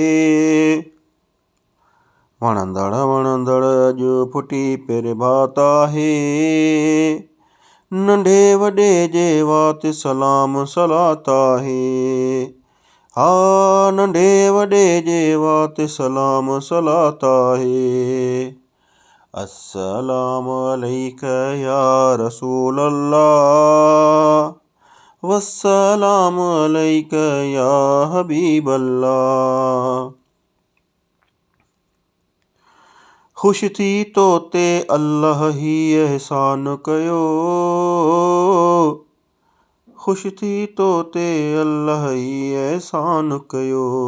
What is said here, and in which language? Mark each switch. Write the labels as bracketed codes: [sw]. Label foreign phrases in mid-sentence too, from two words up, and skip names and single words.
[sd] वणंदड़ वणंदड़ अॼु फुटी प्रभात आहे। नंढे वॾे जे वात सलाम सलात आहे। हा नंढे वॾे जे वात सलाम सलात आहे। [ar] السلام عليك يا رسول الله، والسلام عليك يا حبيب الله. [sd] ख़ुशि थी तो ते अल्लाह ही एहसान कयो। ख़ुशि थी तो ते अल्लाह ही एहसान कयो।